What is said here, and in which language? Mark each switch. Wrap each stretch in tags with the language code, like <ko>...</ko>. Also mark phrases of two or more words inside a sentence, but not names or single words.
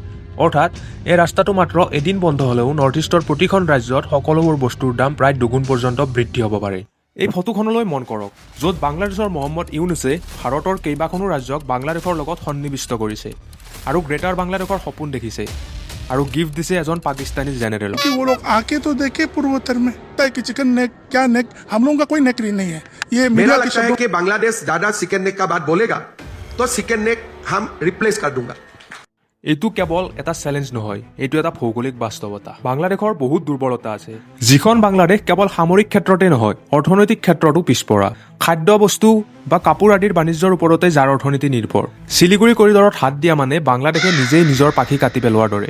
<as>অৰ্থাৎ এই ৰাস্তাটো মাত্ৰ এদিন বন্ধ হ'লেও নৰ্থ ইষ্টৰ প্ৰতিখন ৰাজ্যত সকলোবোৰ বস্তুৰ দাম প্ৰায় দুগুণ পৰ্যন্ত বৃদ্ধি হ'ব পাৰে। এই ফটোখনলৈ মন কৰক, য'ত বাংলাদেশৰ মহম্মদ ইউনুছে ভাৰতৰ কেইবাখনো ৰাজ্যক বাংলাদেশৰ লগত সন্নিৱিষ্ট কৰিছে আৰু গ্ৰেটাৰ বাংলাদেশৰ সপোন দেখিছে আৰু গিফ্ট দিছে এজন পাকিস্তানী জেনেৰেল।</as> <hi>वो लोग आके तो देखे पूर्वोत्तर में कि चिकन नेक क्या नेक, हम लोगों का कोई नेकरी नहीं है। ये मेरा लगता है कि बांग्लादेश ज्यादा चिकन नेक का बात बोलेगा तो चिकन नेक हम रिप्लेस कर दूंगा।</hi> <as>এইটো কেৱল এটা চেলেঞ্জ নহয়, এইটো এটা ভৌগোলিক বাস্তৱতা। বাংলাদেশৰ বহুত দুৰ্বলতা আছে, যিখন বাংলাদেশ কেৱল সামৰিক ক্ষেত্ৰতে নহয়, অৰ্থনৈতিক ক্ষেত্ৰতো পিছপৰা। খাদ্য বস্তু বা কাপোৰ আদিৰ বাণিজ্যৰ ওপৰতে যাৰ অৰ্থনীতি নিৰ্ভৰ। শিলিগুৰি কৰিডৰত হাত দিয়া মানে বাংলাদেশে নিজেই নিজৰ পাখি কাটি পেলোৱাৰ দৰে।</as>